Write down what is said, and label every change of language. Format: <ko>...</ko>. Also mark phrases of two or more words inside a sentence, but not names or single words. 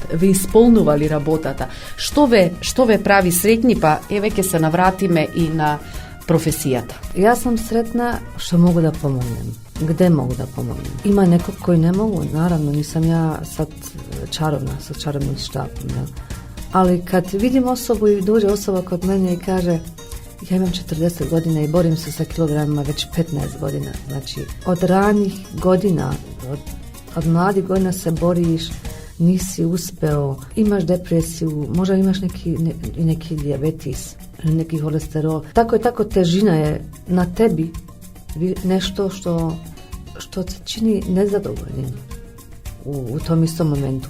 <mk>Ве исполнува ли работата? Што ве прави среќни? Па еве ќе се навратиме и на професијата.</mk> <sr>Јас сам сретна што могу да помогнем. Где могу да помогнем? Има некој кој не могу, наравно, нисам ја сад чаровна, со чаровним штапом, ja? Ali kad vidim osobu i dođe osoba kod mene i kaže ja imam 40 godina i borim se sa kilogramima već 15 godina, znači od ranih godina, od mladih godina se boriš, nisi uspeo, imaš depresiju, možda imaš neki dijabetes, neki holesterol, tako težina je na tebi nešto što te čini nezadovoljnim u tom istom momentu.</sr>